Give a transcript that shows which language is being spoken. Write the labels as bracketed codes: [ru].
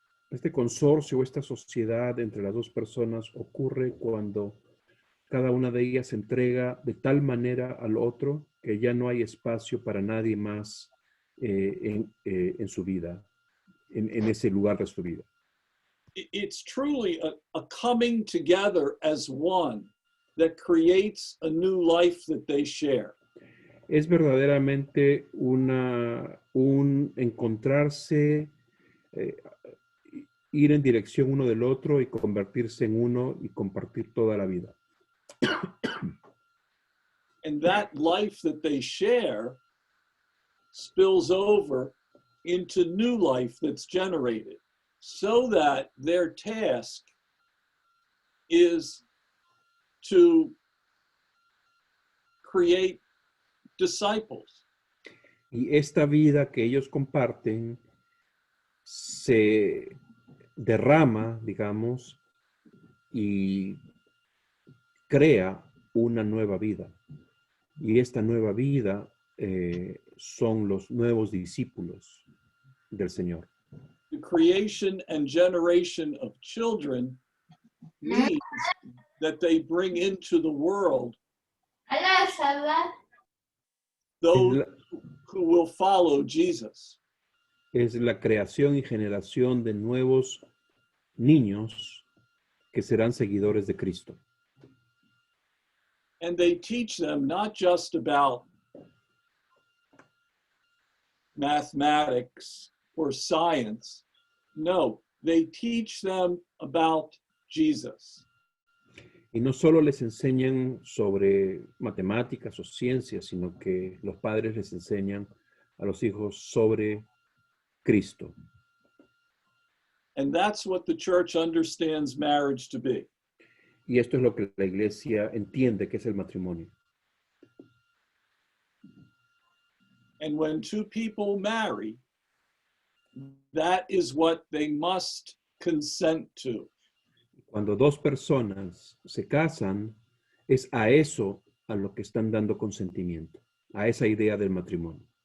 [es] Este consorcio, esta sociedad entre las dos personas ocurre cuando cada una de ellas se entrega de tal manera al otro que ya no hay espacio para nadie más en su vida, en ese lugar de su vida. [en] It's truly a coming together as one that creates a new life that they share. [es] Es verdaderamente un encontrarse, ir en dirección uno del otro y convertirse en uno y compartir toda la vida. [en] And that life that they share spills over into new life that's generated, so that their task is to create disciples. [es] Y esta vida que ellos comparten se derrama, digamos, y crea una nueva vida. Y esta nueva vida son los nuevos discípulos del Señor. [en] The creation and generation of children means that they bring into the world those who will follow Jesus. [es] Es la creación y generación de nuevos niños que serán seguidores de Cristo. [en] And they teach them not just about mathematics or science. No, they teach them about Jesus. [es] Y no solo les enseñan sobre matemáticas o ciencias, sino que los padres les enseñan a los hijos sobre Cristo. [en] And that's what the church understands marriage to be. [es] Y esto es lo que la iglesia entiende que es el matrimonio. [en] And when two people marry, that is what they must consent to. [es] Cuando dos personas se casan, es a eso a lo que están dando consentimiento, a esa idea del matrimonio.